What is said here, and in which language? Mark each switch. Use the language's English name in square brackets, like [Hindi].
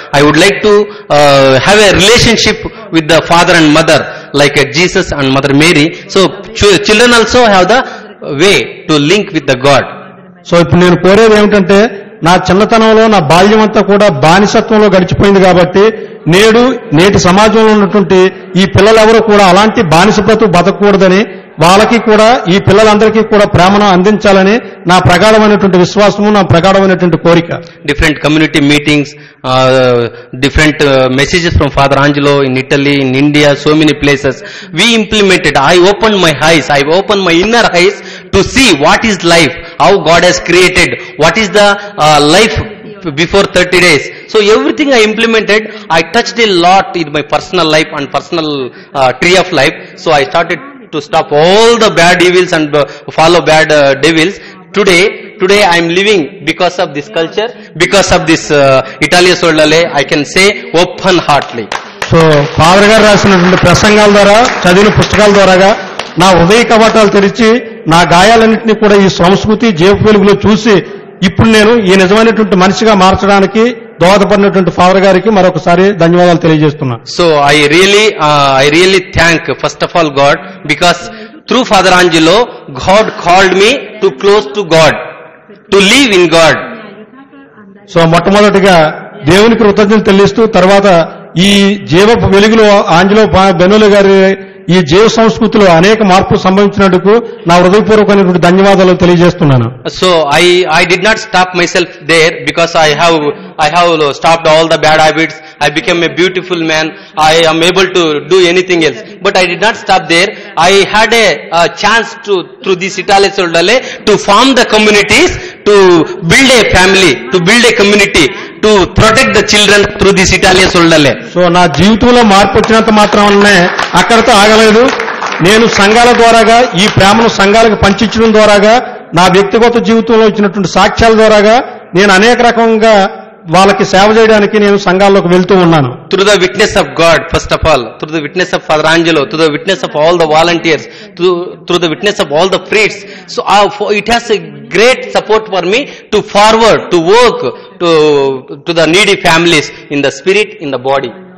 [English] I would like to have a relationship with the father and mother like Jesus and Mother Mary. So children also have the way to link with the God. [Telugu] So ఇప్పుడు నేను కోరేది ఏమిటంటే, నా చిన్నతనంలో నా బాల్యం అంతా కూడా బానిసత్వంలో గడిచిపోయింది. కాబట్టి నేటి సమాజంలో ఉన్నటువంటి ఈ పిల్లలెవరూ కూడా అలాంటి బానిస బ్రతుకు బతకూడదని, వాళ్ళకి కూడా ఈ పిల్లలందరికీ కూడా ప్రేమను అందించాలని నా ప్రగాఢమైనటువంటి విశ్వాసము, నా ప్రగాఢమైనటువంటి కోరిక. [English] Different community meetings, different messages from Father Angelo in Italy, in India, so many places. We implemented. I opened my eyes. I opened my inner eyes to see what is life, how God has created, what is the life before 30 days. So everything I implemented, I touched a lot in my personal life and personal tree of life. So I started to stop all the bad evils and follow bad devils. Today I am living because of this culture, because of this Italia Solidale, I can say open heartedly. [Telugu] So father గారు రాసినటువంటి ప్రసంగాల ద్వారా, చదివిన పుస్తకాల ద్వారాగా నా హృదయ కవాటాలు తెరిచి నా గాయాలన్నింటినీ కూడా ఈ సంస్కృతి జీవ వెలుగులో చూసి ఇప్పుడు నేను ఈ నిజమైనటువంటి మనిషిగా మార్చడానికి దోహదపడినటువంటి ఫాదర్ గారికి మరొకసారి ధన్యవాదాలు తెలియజేస్తున్నా. [English] So I really thank first of all God, because through Father Angelo, God called me to close to God, to live in God. [Telugu] So మొట్టమొదటిగా దేవునికి కృతజ్ఞతలు చెల్లిస్తూ తర్వాత ఈ జీవ వెలుగులో ఆంజలో బెనోలి గారి ఈ జీవ సంస్కృతిలో అనేక మార్పులు సంభవించినందుకు నా హృదయపూర్వకమైనటువంటి ధన్యవాదాలు తెలియజేస్తున్నాను. [English] So I did not stop myself there because I have stopped all the bad habits. I became a beautiful man. I am able to do anything else. But I did not stop there. I had a chance through this Italia Soldale to form the communities, to build a family, to build a community, to protect the children through this Italia Soldale. [Telugu] So నా జీవితంలో మార్పు వచ్చినంత మాత్రమే అక్కడితో ఆగలేదు. నేను సంఘాల ద్వారాగా ఈ ప్రేమను సంఘాలకు పంచించడం ద్వారాగా నా వ్యక్తిగత జీవితంలో ఇచ్చినటువంటి సాక్ష్యాల ద్వారాగా నేను అనేక రకంగా వాళ్ళకి సేవ చేయడానికి నేను సంఘాల్లోకి వెళ్తూ ఉన్నాను. [English] Through the witness of God, first of all, through the witness of Father Angelo, through the witness of all the volunteers, through the witness of all the priests. So it has a great support for me to forward, to work to the needy families in the spirit, in the body.